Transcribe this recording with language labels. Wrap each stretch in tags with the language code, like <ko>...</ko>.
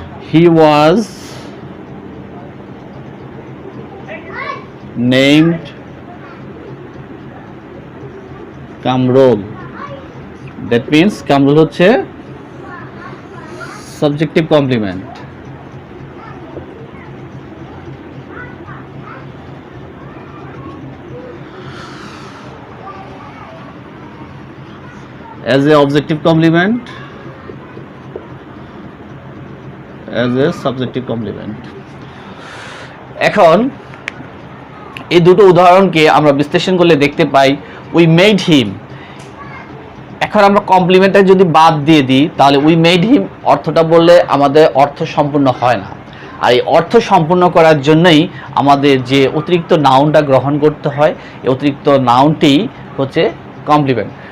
<en>He was named Kamrul. That means</en> <bn>Kamrul হচ্ছে subjective complement.</bn> <en>as a objective complement, as a subjective complement.</en> <bn>এখন এই দুটো উদাহরণকে আমরা বিশ্লেষণ করলে দেখতে পাই</bn> <en>We made him.</en> <bn>এখন আমরা কমপ্লিমেন্টটা যদি বাদ দিয়ে দিই তাহলে</bn> <en>we made him</en> <bn>অর্থটা বললে আমাদের অর্থ সম্পূর্ণ হয় না। আর এই অর্থ সম্পূর্ণ করার জন্যই আমাদের যে অতিরিক্ত নাউনটা গ্রহণ করতে হয়, এই অতিরিক্ত নাউনটি হচ্ছে কমপ্লিমেন্ট।</bn>